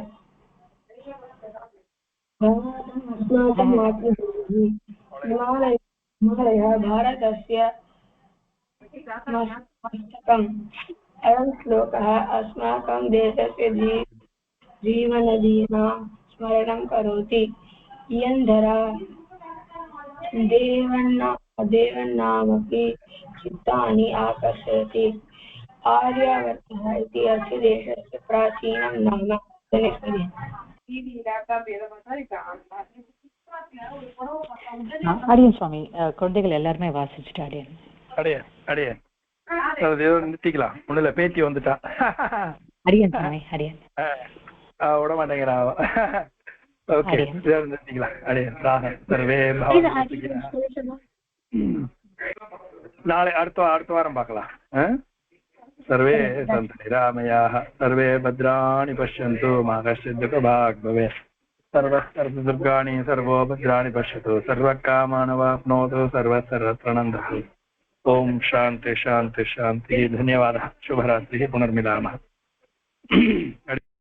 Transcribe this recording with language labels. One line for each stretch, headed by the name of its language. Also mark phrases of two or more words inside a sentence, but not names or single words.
Sanskrit: अस्माकं मातृभूमिः हिमालयः भारतस्य मस्तकम् अयं श्लोकः अस्माकं देशस्य जीवनदीनां स्मरणं करोति इयं धरा देवानामपि चित्तानि आकर्षयति आर्यावर्तः इति अस्य देशस्य प्राचीनं नाम
Tamil: அடியன் சுவாமி குழந்தைகள் எல்லாருமே வாசிச்சுட்டு அடியன் நிறுத்திக்கலாம் ஒண்ணுல பேத்தி வந்துட்டா அடியன் சுவாமி அடியன் விட மாட்டேங்கிறான் ஓகே நிறுத்திக்கலாம் அடியன் சர்வே நாளை அடுத்த வாரம் பார்க்கலாம்.
Sanskrit: सर्वे सन्तु निरामयाः, सर्वे भद्राणि पश्यन्तु, मा कश्चित् दुःखभाग् भवेत्. सर्वदुर्गाणि सर्वो भद्राणि पश्यतु, सर्वकामानवाप्नोतु, सर्वत्र नन्दतु. ओम शांति शांति शांति. धन्यवादः. शुभरात्रिः. पुनर्मिलामः.